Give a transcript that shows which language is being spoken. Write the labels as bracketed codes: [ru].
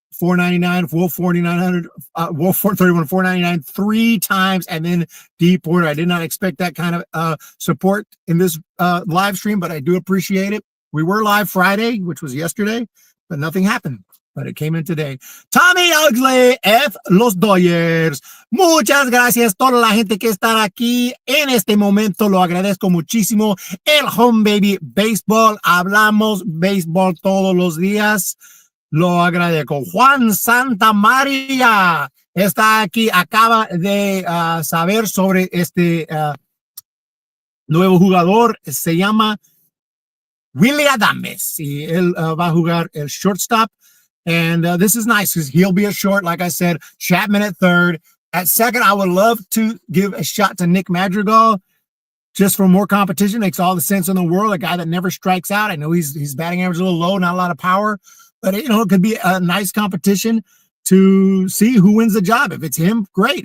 [en] $4.99, Wolf 4,900, Wolf 431, $4.99 3 times, and then Deepwater. I did not expect that kind of support in this live stream, but I do appreciate it. We were live Friday, which was yesterday, but nothing happened. But it came in today. Tommy Ugly F. Los Dodgers. [es] Muchas gracias toda la gente que está aquí en este momento. Lo agradezco muchísimo. El Home Baby Baseball. Hablamos béisbol todos los días. Lo agradezco. Juan Santa María está aquí. Acaba de saber sobre este nuevo jugador. Se llama Willie Adames. Y él va a jugar el shortstop. [en] And this is nice because he'll be a short, like I said. Chapman at third. At second, I would love to give a shot to Nick Madrigal just for more competition. Makes all the sense in the world. A guy that never strikes out. I know his batting average is a little low, not a lot of power. But, it could be a nice competition to see who wins the job. If it's him, great.